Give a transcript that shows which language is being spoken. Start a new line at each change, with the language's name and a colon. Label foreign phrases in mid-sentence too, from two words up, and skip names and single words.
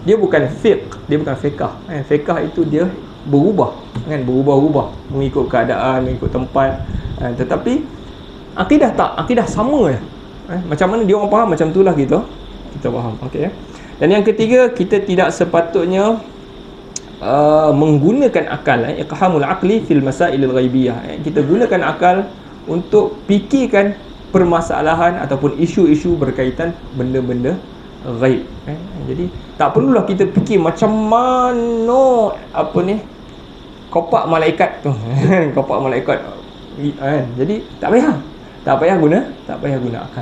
Malay: Dia bukan fiqh, dia bukan fiqah. Fiqah itu dia berubah, kan, berubah-ubah mengikut keadaan, mengikut tempat. Tetapi akidah tak, akidah sama ya. Macam mana dia orang faham, macam itulah kita faham. Okey. Dan yang ketiga, kita tidak sepatutnya menggunakan akal,
Arabic: إقحام العقل في المسائل الغيبية.
Malay: Kita gunakan akal untuk fikirkan permasalahan ataupun isu-isu berkaitan benda-benda ghaib. Jadi tak perlulah kita fikir macam mana kopak malaikat tu. Kopak malaikat. Jadi tak payah guna akal.